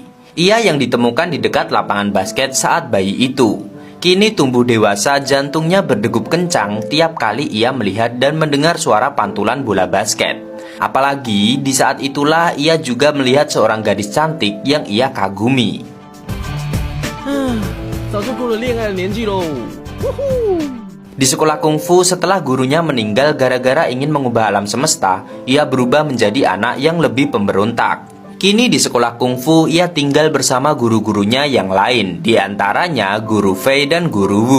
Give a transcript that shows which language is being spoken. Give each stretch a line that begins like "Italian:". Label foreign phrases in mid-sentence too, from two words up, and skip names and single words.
Indonesian: Ia yang ditemukan di dekat lapangan basket saat bayi itu. Kini tumbuh dewasa, jantungnya berdegup kencang tiap kali ia melihat dan mendengar suara pantulan bola basket. Apalagi di saat itulah ia juga melihat seorang gadis cantik yang ia kagumi.
Chinese: 早就过了恋爱的年纪喽。
Indonesian: Di sekolah kungfu, setelah gurunya meninggal gara-gara ingin mengubah alam semesta, ia berubah menjadi anak yang lebih pemberontak. Kini di sekolah kungfu, ia tinggal bersama guru-gurunya yang lain, di antaranya Guru Fei dan Guru Wu.